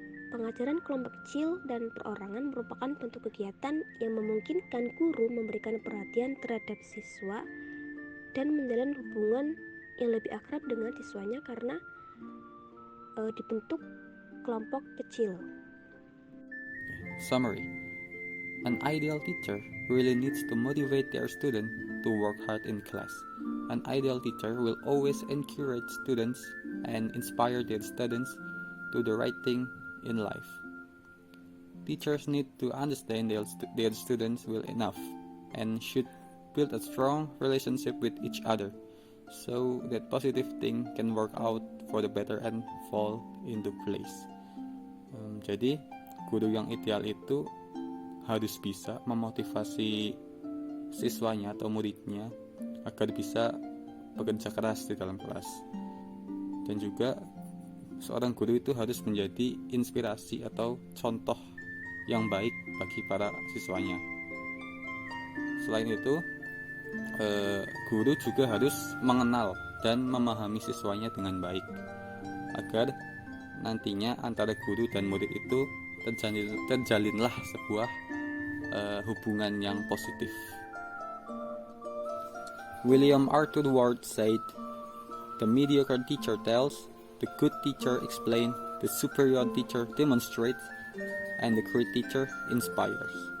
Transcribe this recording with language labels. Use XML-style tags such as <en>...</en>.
<id>Pengajaran kelompok kecil dan perorangan merupakan bentuk kegiatan yang memungkinkan guru memberikan perhatian terhadap siswa dan menjalin hubungan yang lebih akrab dengan siswanya karena dibentuk kelompok kecil.</id> <en>Summary. An ideal teacher really needs to motivate their student to work hard in class. An ideal teacher will always encourage students and inspire their students to the right thing in life. Teachers need to understand their students well enough and should build a strong relationship with each other so that positive thing can work out for the better and fall into place.</en> <id>Jadi guru yang ideal itu harus bisa memotivasi siswanya atau muridnya agar bisa bekerja keras di dalam kelas. Dan juga seorang guru itu harus menjadi inspirasi atau contoh yang baik bagi para siswanya. Selain itu, guru juga harus mengenal dan memahami siswanya dengan baik agar nantinya antara guru dan murid itu terjalinlah sebuah hubungan yang positif.</id> <en>William Arthur Ward said, "The mediocre teacher tells, the good teacher explains, the superior teacher demonstrates, and the great teacher inspires."</en>